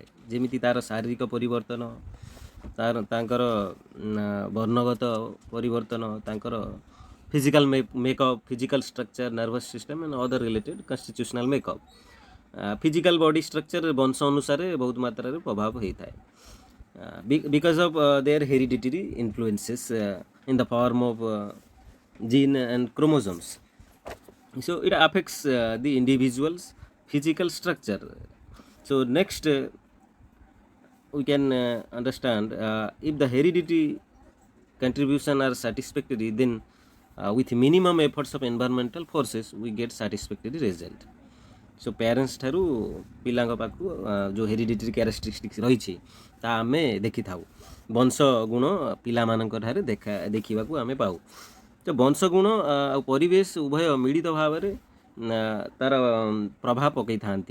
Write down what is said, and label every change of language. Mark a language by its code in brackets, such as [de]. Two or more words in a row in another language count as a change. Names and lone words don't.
[or] ଯେମିତି ତା'ର ଶାରୀରିକ ପରିବର୍ତ୍ତନ, ତାଙ୍କର [en] ବର୍ଣ୍ଣଗତ ପରିବର୍ତ୍ତନ, ତାଙ୍କର physical makeup, physical structure, nervous system and other related constitutional makeup. physical body structure [or] ବଂଶ ଅନୁସାରେ ବହୁତ ମାତ୍ରାରେ ପ୍ରଭାବ ହୋଇଥାଏ। [en] Because of their hereditary influences in the form of gene and chromosomes. So it affects the individual's physical structure. So next we can understand if the heredity contribution are satisfactory, then with minimum efforts of environmental forces we get satisfactory result. So parents [or] ଠାରୁ ପିଲାଙ୍କ ପାଖକୁ ଯେଉଁ [en] hereditary characteristics [or] ରହିଛି ତା ଆମେ ଦେଖିଥାଉ। ବଂଶ ଗୁଣ ପିଲାମାନଙ୍କ ଠାରେ ଦେଖିବାକୁ ଆମେ ପାଉ। ତ ବଂଶ ଗୁଣ ଆଉ ପରିବେଶ ଉଭୟ ମିଳିତ ଭାବରେ ତା'ର ପ୍ରଭାବ ପକାଇଥାନ୍ତି।